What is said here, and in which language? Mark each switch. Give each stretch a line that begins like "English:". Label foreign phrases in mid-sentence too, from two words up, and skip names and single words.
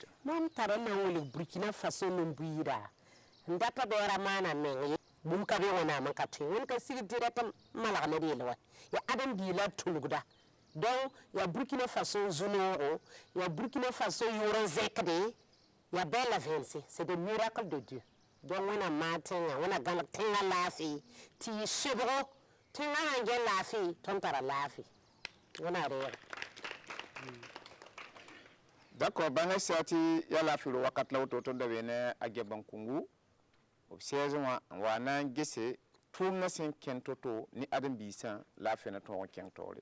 Mossi: mam tara na n wilg Burkina Faso nin-buiida n data bɛɛra maana meng ye bũmb ka be wẽnnaam n ka tõe wẽnd ka sig direct n malg ned yel wa ya ãdem-biig la b tũlgda donc ya Burkina Faso zu-noogo ya Burkina Faso yʋʋr n zẽkde ya bɛɛ la vẽense
French: c'est des miracles de Dieu
Mossi: donc wẽnnaam maan tẽngã wẽna gãlg tẽngã laafɩ tɩ yɩ sebgo tẽngã sãn gẽ laafɩ tõnd tara laafɩ wẽna reeg d'accord bãnga sɩa tɩ ya laafɩ ro wakat la woto tõnd da be ne Agia Bonkongo b sɛɛs wã n wa na n gese tʋʋmdã sẽn kẽn to-to ne ãdem-biisã laafɩ na tõog n kẽng taoore